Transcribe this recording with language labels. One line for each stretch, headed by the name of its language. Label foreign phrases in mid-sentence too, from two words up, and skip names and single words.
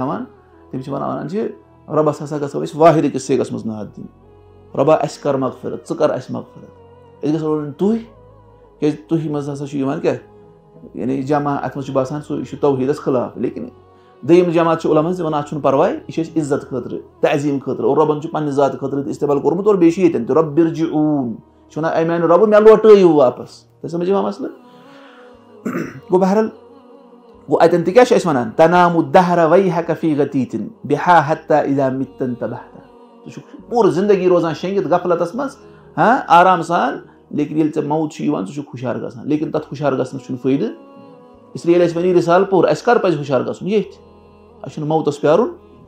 Kashmiri: تھاوان تِم چھِ ونان چھِ رۄبس ہسا گژھو أسۍ واحد أکِس سیٖغس منٛز ناد دِنۍ رۄبا اَسہِ کر مغفرت ژٕ کر اَسہِ مغفرت أسۍ گژھو ونٕنۍ تُہۍ کیٛازِ تُہۍ منٛز ہسا چھُ یِوان کیٛاہ یعنی جمع اَتھ منٛز چھُ باسان سُہ یہِ چھُ توحیٖدس خٕلاف لیکن دوٚیِم جماعت چھِ عُلماہن دِوان اَتھ چھُنہٕ پرواے یہِ چھِ أسۍ عزت خٲطرٕ تعظیٖم خٲطرٕ اور رۄبن چھُ پننہِ ذاتہٕ خٲطرٕ تہِ اِستعمال کوٚرمُت اور بیٚیہِ چھُ ییٚتٮ۪ن تہِ
Arabic: رب ارجعون
Kashmiri: یہِ چھُ ونان اے میانہِ رۄبہٕ مےٚ لوٹٲیِو واپس تۄہہِ سمجھ یِوان مسلہٕ گوٚو بہرحال گوٚو اتٮ۪ن تہِ کیٛاہ چھِ أسۍ ونان
Arabic: تنام الدهر ويحك في غتيت بها حتى اذا مت انتبهت
Kashmiri: ژٕ چھُکھ پوٗرٕ زندگی روزان شیٚنگِتھ غفلتس منٛز آرام سان لیکن ییٚلہِ ژےٚ موت چھُ یِوان ژٕ چھُکھ ہُشار گژھان لیکن تتھ ہُشار گژھنس چھُنہٕ فٲیدٕ
Urdu: اس لیے
Kashmiri: ییٚلہِ اَسہِ وۄنۍ یہِ رِسالہٕ پوٚر اَسہِ کر پزِ ہُشار گژھُن ییٚتھۍ اَسہِ چھُنہٕ موتس پیارُن